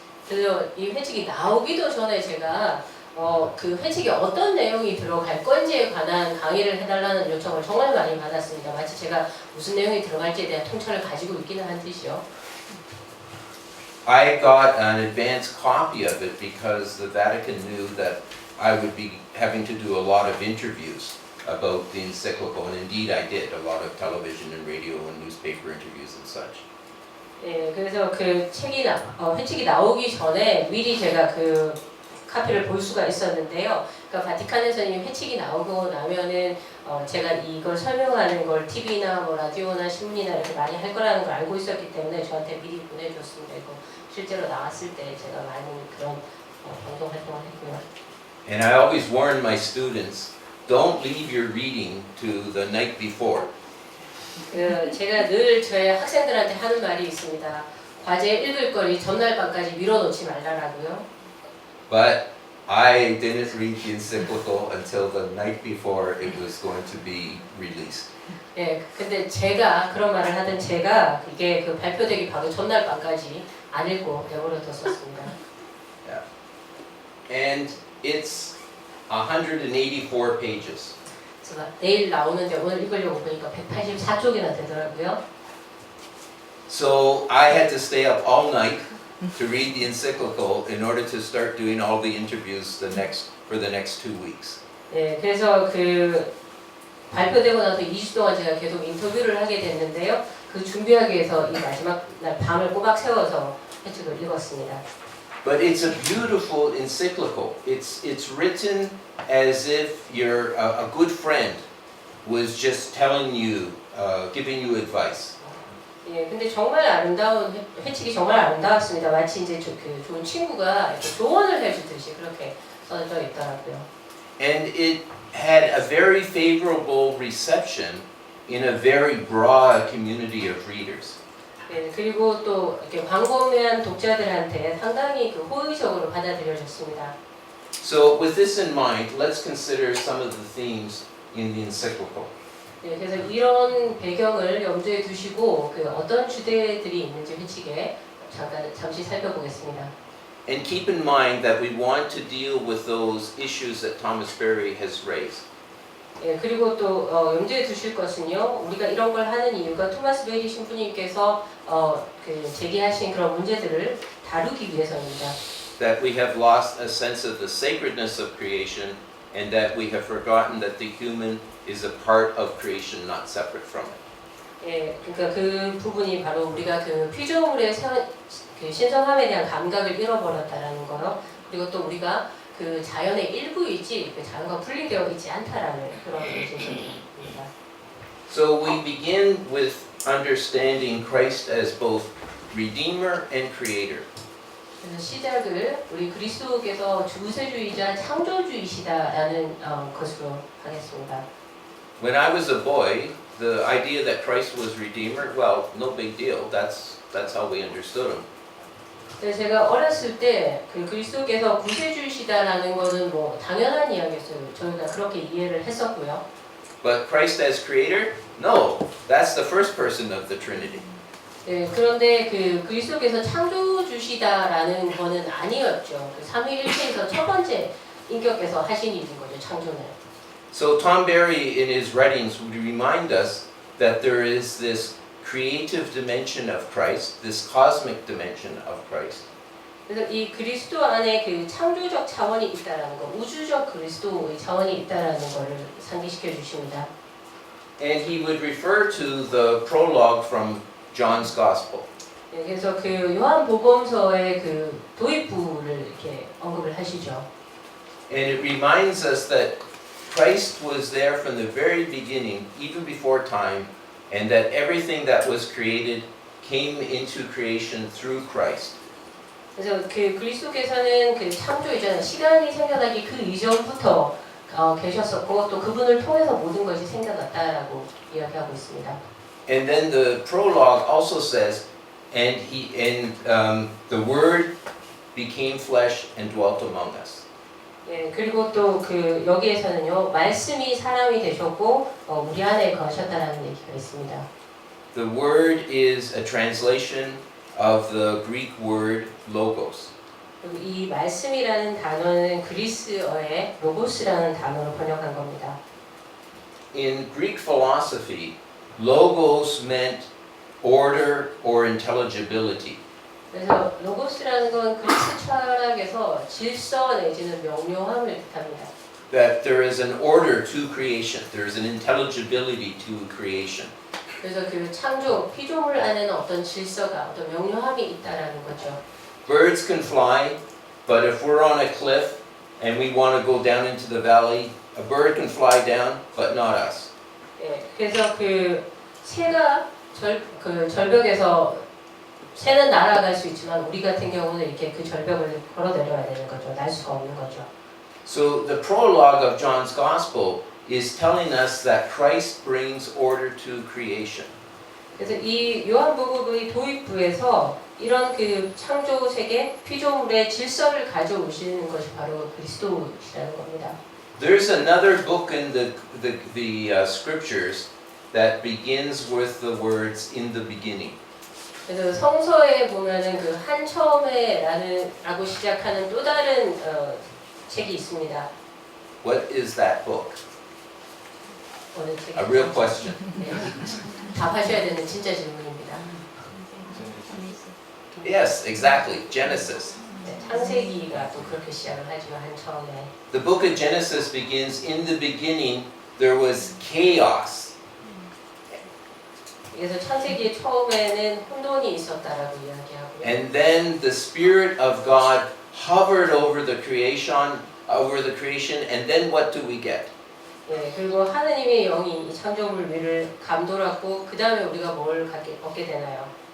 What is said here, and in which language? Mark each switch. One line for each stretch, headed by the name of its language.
Korean: 그래서 이 회칙이 나오기도 전에 제가 그 회칙에 어떤 내용이 들어갈 건지에 관한 강의를 해달라는 요청을 정말 많이 받았습니다. 마치 제가 무슨 내용이 들어갈지에 대한 통찰을 가지고 있기는 한 듯이요.
English: I got an advance copy of it because the Vatican knew that I would be having to do a lot of interviews about the encyclical, and indeed I did, a lot of television and radio and newspaper interviews and such.
Korean: 예, 그래서 그 책이 회칙이 나오기 전에 미리 제가 그 카피를 볼 수가 있었는데요. 그러니까 바티칸에서는 이 회칙이 나오고 나면은 제가 이걸 설명하는 걸 TV나 뭐 라디오나 신문이나 이렇게 많이 할 거라는 걸 알고 있었기 때문에 저한테 미리 보내줬습니다. 이거 실제로 나왔을 때 제가 많이 그런 방송 활동을 했고요.
English: And I always warn my students, don't leave your reading to the night before.
Korean: 제가 늘 저의 학생들한테 하는 말이 있습니다. 과제 읽을 거리 전날 밤까지 미뤄놓지 말라라고요.
English: But I didn't read the encyclical until the night before it was going to be released.
Korean: 예, 근데 제가 그런 말을 하던 제가 이게 그 발표되기 바로 전날 밤까지 안 읽고 내버려뒀었습니다.
English: Yeah. And it's 184 pages.
Korean: 제가 내일 나오는데 오늘 읽으려고 보니까 184쪽이나 되더라고요.
English: So I had to stay up all night to read the encyclical in order to start doing all the interviews for the next 2 weeks.
Korean: 예, 그래서 그 발표되고 나서 2주 동안 제가 계속 인터뷰를 하게 됐는데요. 그 준비하기 위해서 이 마지막 날 밤을 꼬박 세워서 회칙을 읽었습니다.
English: But it's a beautiful encyclical. It's written as if you're a good friend was just telling you, giving you advice.
Korean: 예, 근데 정말 아름다운 회칙이 정말 아름다웠습니다. 마치 이제 그 좋은 친구가 이렇게 조언을 해주듯이 그렇게 써져 있더라고요.
English: And it had a very favorable reception in a very broad community of readers.
Korean: 예, 그리고 또 이렇게 광범위한 독자들한테 상당히 그 호의적으로 받아들여졌습니다.
English: So with this in mind, let's consider some of the themes in the encyclical.
Korean: 예, 그래서 이런 배경을 염두에 두시고 그 어떤 주제들이 있는지 회칙에 잠시 살펴보겠습니다.
English: And keep in mind that we want to deal with those issues that Thomas Berry has raised.
Korean: 예, 그리고 또 염두에 두실 것은요. 우리가 이런 걸 하는 이유가 토마스 베리 신부님께서 그 제기하신 그런 문제들을 다루기 위해서입니다.
English: That we have lost a sense of the sacredness of creation and that we have forgotten that the human is a part of creation, not separate from it.
Korean: 예, 그러니까 그 부분이 바로 우리가 그 피조물의 그 신성함에 대한 감각을 잃어버렸다라는 거요. 그리고 또 우리가 그 자연의 일부이지 그 자연과 분리되어 있지 않다라는 그런 의미입니다.
English: So we begin with understanding Christ as both Redeemer and Creator.
Korean: 그래서 시작을 우리 그리스도께서 주세주이자 창조주이시다라는 것으로 하겠습니다.
English: When I was a boy, the idea that Christ was Redeemer, well, no big deal. That's how we understood him.
Korean: 그래서 제가 어렸을 때 그 그리스도께서 구세주이시다라는 것은 뭐 당연한 이야기였어요. 저희가 그렇게 이해를 했었고요.
English: But Christ as Creator? No, that's the first person of the Trinity.
Korean: 네, 그런데 그 그리스도께서 창조주시다라는 거는 아니었죠. 그 삼위일체에서 첫 번째 인격께서 하신 일인 거죠, 창조는.
English: So Tom Berry in his writings would remind us that there is this creative dimension of Christ, this cosmic dimension of Christ.
Korean: 그래서 이 그리스도 안에 그 창조적 차원이 있다라는 거, 우주적 그리스도의 차원이 있다라는 거를 상기시켜 주십니다.
English: And he would refer to the prologue from John's Gospel.
Korean: 네, 그래서 그 요한복음서의 그 도입부를 이렇게 언급을 하시죠.
English: And it reminds us that Christ was there from the very beginning, even before time, and that everything that was created came into creation through Christ.
Korean: 그래서 그 그리스도께서는 그 창조이잖아요. 시간이 생겨나기 그 이전부터 계셨었고 또 그분을 통해서 모든 것이 생겨났다라고 이야기하고 있습니다.
English: And then the prologue also says, the Word became flesh and dwelt among us.
Korean: 예, 그리고 또 그 여기에서는요 말씀이 사람이 되셨고 우리 안에 거하셨다라는 얘기가 있습니다.
English: The word is a translation of the Greek word logos.
Korean: 그리고 이 말씀이라는 단어는 그리스어의 로고스라는 단어로 번역한 겁니다.
English: In Greek philosophy, logos meant order or intelligibility.
Korean: 그래서 로고스라는 건 그리스 철학에서 질서 내지는 명료함을 뜻합니다.
English: That there is an order to creation, there is an intelligibility to creation.
Korean: 그래서 그 창조, 피조물 안에는 어떤 질서가, 어떤 명료함이 있다라는 거죠.
English: Birds can fly, but if we're on a cliff and we want to go down into the valley, a bird can fly down, but not us.
Korean: 예, 그래서 그 새가 절벽에서 새는 날아갈 수 있지만 우리 같은 경우는 이렇게 그 절벽을 걸어 내려야 되는 거죠. 날 수가 없는 거죠.
English: So the prologue of John's Gospel is telling us that Christ brings order to creation.
Korean: 그래서 이 요한복음의 도입부에서 이런 그 창조 세계 피조물의 질서를 가져오시는 것이 바로 그리스도시라는 겁니다.
English: There's another book in the scriptures that begins with the words in the beginning.
Korean: 그래서 성서에 보면은 그 한 처음에라고 시작하는 또 다른 책이 있습니다.
English: What is that book?
Korean: 어느 책이?
English: A real question.
Korean: 네. 답하셔야 되는 진짜 질문입니다.
English: Yes, exactly. Genesis.
Korean: 네, 창세기가 또 그렇게 시작을 하죠. 한 처음에.
English: The book of Genesis begins in the beginning there was chaos.
Korean: 그래서 창세기의 처음에는 혼돈이 있었다라고 이야기하고요.
English: And then the Spirit of God hovered over the creation, and then what do we get?
Korean: 예, 그리고 하느님의 영이 이 창조물 위를 감돌았고 그 다음에 우리가 뭘 얻게 되나요?